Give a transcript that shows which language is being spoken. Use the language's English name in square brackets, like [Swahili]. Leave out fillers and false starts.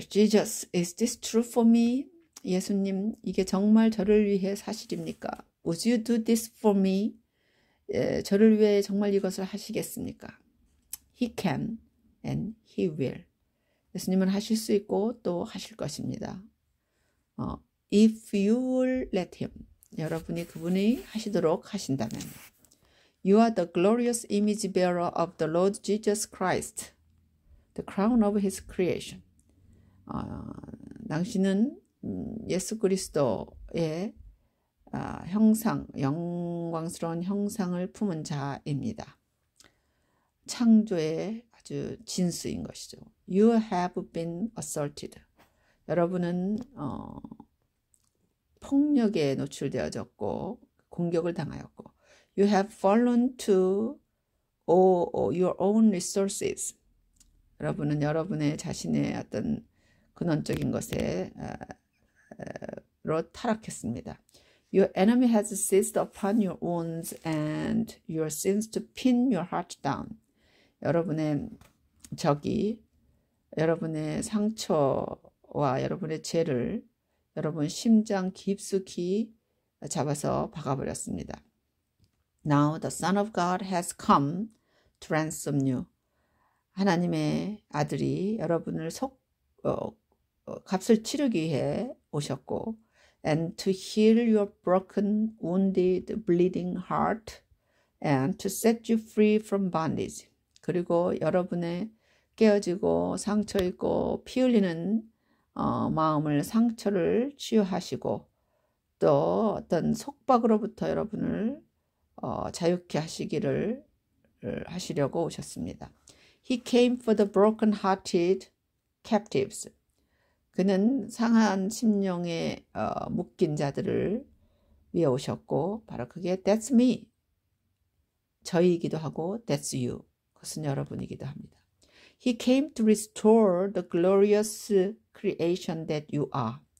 [English] Jesus, is this true for me? [Korean] 예수님, 이게 정말 저를 위해 사실입니까? [English] Would you do this for me? [Korean] 저를 위해 정말 이것을 하시겠습니까? [English] He can and he will. [Korean] 예수님은 하실 수 있고 또 하실 것입니다. [English] If you will let him. [Korean] 여러분이 그분이 하시도록 하신다면. [English] You are the glorious image bearer of the Lord Jesus Christ, the crown of his creation. [Korean] 당신은 예수 그리스도의 형상, 영광스러운 형상을 품은 자입니다. 창조의 아주 진수인 것이죠. [English] You have been assaulted. [Korean] 여러분은 폭력에 노출되어졌고 공격을 당하였고 [English] You have fallen to your own resources. [Korean] 여러분은 여러분의 자신의 어떤 근원적인 것에 로 타락했습니다. [English] Your enemy has seized upon your wounds and your sins to pin your heart down. [Korean] 여러분의 적이 여러분의 상처와 여러분의 죄를 여러분 심장 깊숙이 잡아서 박아버렸습니다. [English] Now the Son of God has come to ransom you. [Korean] 하나님의 아들이 여러분을 값을 치르기 위해 오셨고 [English] and to heal your broken, wounded, bleeding heart and to set you free from bondage. [Korean] 그리고 여러분의 깨어지고 상처 있고 피 흘리는 마음을 상처를 치유하시고 또 어떤 속박으로부터 여러분을 자유케 하시기를 하시려고 오셨습니다. He came for the broken-hearted captives. 그는 상한 심령에 묶인 자들을 위해 오셨고 바로 그게 [English] That's me. [Korean] 저이기도 하고 [English] That's you. [Korean] 그것은 여러분이기도 합니다. [English] He came to restore the glorious creation that you are.